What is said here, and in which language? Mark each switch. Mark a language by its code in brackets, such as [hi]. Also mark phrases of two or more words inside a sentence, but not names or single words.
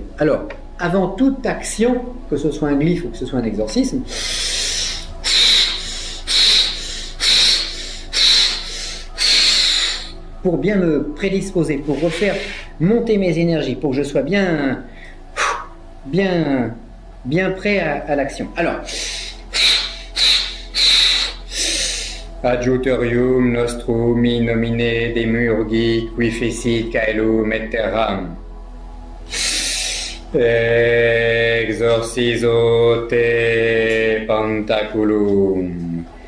[fr] Alors, avant toute action, que ce soit un glyphe ou que ce soit un exorcisme, pour bien me prédisposer, pour refaire monter mes énergies, pour que je sois bien prêt à l'action. Alors, [la] Adjutorium nostrum in nomine Demurgi qui fecit caelum et terram. Exorcizo te pentaculum